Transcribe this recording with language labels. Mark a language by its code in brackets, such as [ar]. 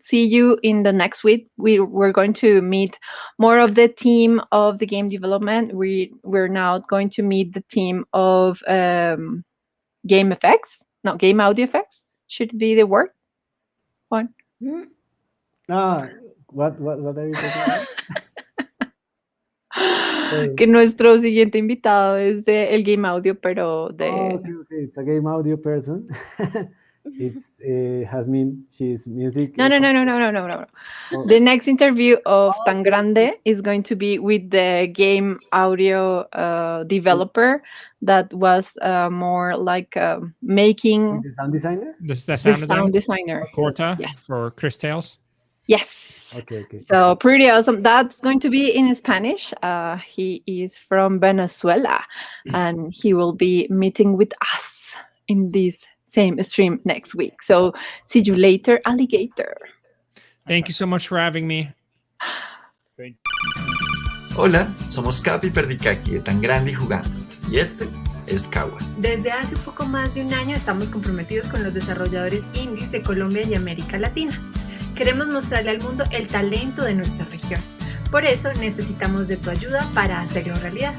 [en] See you in the next week. We're going to meet more of the team of the game development. We're now going to meet the team of game effects. No, game audio effects. Should it be the word? One. What are you talking about? [es] Que nuestro siguiente invitado es de el game audio, pero de [en] Okay. It's a game audio person. It's Jasmine. She's music. no. Oh, The next interview of Tan Grande is going to be with the game audio developer that was more like making the sound designer. the the sound sound design, designer. [es] Corta [en] Yes. for CrisTales. Yes. Okay. So pretty awesome. That's going to be in Spanish. He is from Venezuela, and he will be meeting with us in this same stream next week. So see you later, alligator. Thank you so much for having me. [es] Hola, somos Capi y Perdicaki de Tan Grande y Jugando, y este es Kawa. Desde hace un poco más de un año estamos comprometidos con los desarrolladores indies de Colombia y América Latina. Queremos mostrarle al mundo el talento de nuestra región. Por eso necesitamos de tu ayuda para hacerlo realidad.